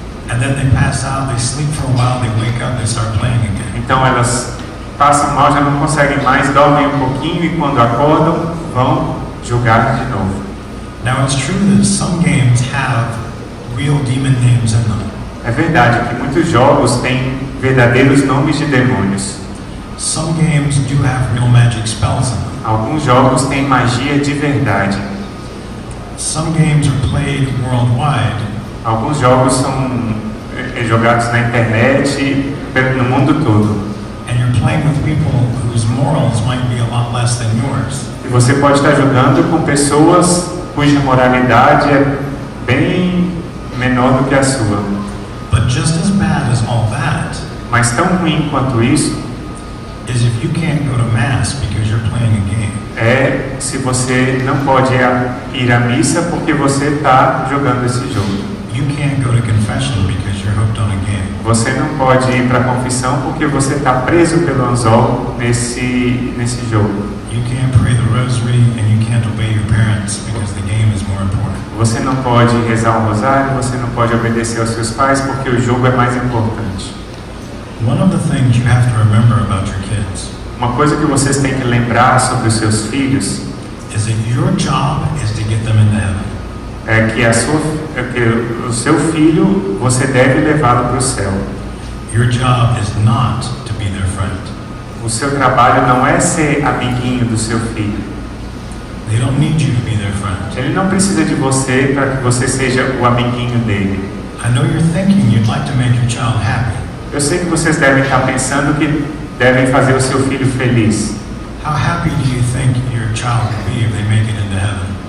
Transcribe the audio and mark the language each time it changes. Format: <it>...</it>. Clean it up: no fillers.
<en>And then they pass out, they sleep for a while, they wake up, they start playing again.</en> <pt>Então elas passam mal, já não conseguem mais, dormem um pouquinho e quando acordam, vão jogar de novo.</pt> <en>Now it's true that some games have real demon names in them.</en> <pt>É verdade que muitos jogos têm verdadeiros nomes de demônios.</pt> <en>Some games do have real magic spells in them.</en> <pt>Alguns jogos têm magia de verdade.</pt> <en>Some games are played worldwide.</en> <pt>Alguns jogos são jogados na internet no mundo todo.</pt> <en>And you're playing with people whose morals might be a lot less than yours.</en> <pt>E você pode estar jogando com pessoas cuja moralidade é bem menor do que a sua.</pt> <en>But just as bad as all that</en> <pt>Mas tão ruim quanto isso</pt> <en>is if you can't go to mass because you're playing a game.</en> <pt>é se você não pode ir à missa porque você está jogando esse jogo.</pt> <en>You can't go to confession because you're hooked on a game.</en> <pt>Você não pode ir para a confissão porque você está preso pelo anzol nesse jogo.</pt> <en>You can't pray the rosary and you can't obey your parents because the game is more important.</en> <pt>Você não pode rezar um rosário, você não pode obedecer aos seus pais porque o jogo é mais importante.</pt> <en>One of the things you have to remember about your kids</en> <pt>Uma coisa que vocês têm que lembrar sobre os seus filhos</pt> <en>is that your job is to get them into heaven.</en> <pt>é que o seu filho você deve levá-lo para o céu.</pt> <en>Your job is not to be their friend.</en> <pt>O seu trabalho não é ser amiguinho do seu filho.</pt> <en>They don't need you to be their friend.</en> <pt>Ele não precisa de você para que você seja o amiguinho dele.</pt> <en>I know you're thinking you'd like to make your child happy.</en> <pt>Eu sei que vocês devem estar pensando que devem fazer o seu filho feliz.</pt> <en>How happy do you think your child will be if they make it into heaven?</en>